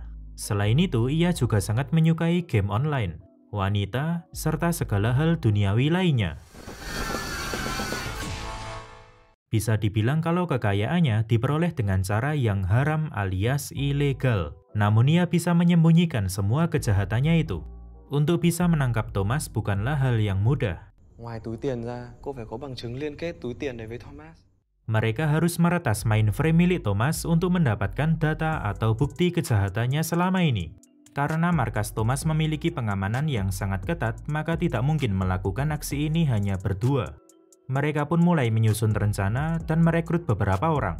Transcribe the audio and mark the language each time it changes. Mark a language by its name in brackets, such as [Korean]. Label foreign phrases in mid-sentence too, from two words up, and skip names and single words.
[Indonesian] Selain itu, ia juga sangat menyukai game online, wanita, serta segala hal duniawi lainnya. Bisa dibilang kalau kekayaannya diperoleh dengan cara yang haram alias ilegal. Namun ia bisa menyembunyikan semua kejahatannya itu. Untuk bisa menangkap Thomas bukanlah hal yang mudah. [Vietnamese] Ngoài túi tiền ra, cô phải có bằng chứng liên kết túi tiền này với Thomas. [Indonesian] Mereka harus meretas mainframe milik Thomas untuk mendapatkan data atau bukti kejahatannya selama ini. Karena markas Thomas memiliki pengamanan yang sangat ketat, maka tidak mungkin melakukan aksi ini hanya berdua. Mereka pun mulai menyusun rencana dan merekrut beberapa orang.